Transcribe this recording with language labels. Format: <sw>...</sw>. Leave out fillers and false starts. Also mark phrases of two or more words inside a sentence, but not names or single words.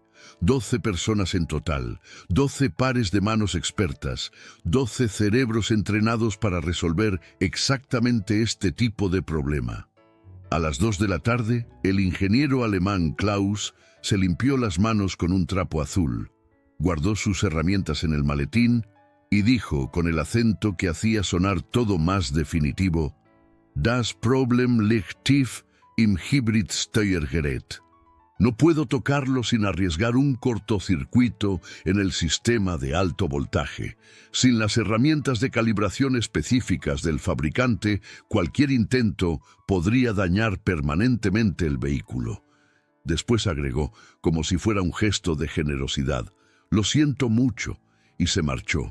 <es>12 personas en total, 12 pares de manos expertas, 12 cerebros entrenados para resolver exactamente este tipo de problema. A las 2 de la tarde, el ingeniero alemán Klaus se limpió las manos con un trapo azul, guardó sus herramientas en el maletín y dijo con el acento que hacía sonar todo más definitivo:</es> <de>Das Problem liegt tief im Hybridsteuergerät.</de> <es>No puedo tocarlo sin arriesgar un cortocircuito en el sistema de alto voltaje. Sin las herramientas de calibración específicas del fabricante, cualquier intento podría dañar permanentemente el vehículo. Después agregó, como si fuera un gesto de generosidad, «Lo siento mucho», y se marchó.</es>